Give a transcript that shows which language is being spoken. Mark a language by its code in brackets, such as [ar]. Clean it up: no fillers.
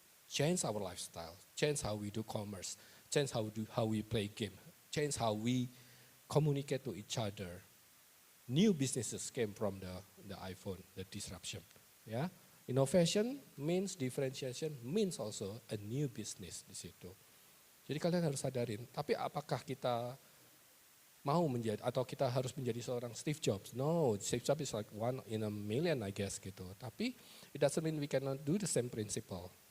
[en] Change our lifestyle, change how we do commerce, change how we play game, change how we communicate to each other. New businesses came from the iPhone, the disruption. Ya, innovation means differentiation, means also a new business [id] di situ. Jadi kalian harus sadarin. Tapi apakah kita mau menjadi atau kita harus menjadi seorang Steve Jobs? [en] No, Steve Jobs is like one in a million, I guess gitu. Tapi it doesn't mean we cannot do the same principle.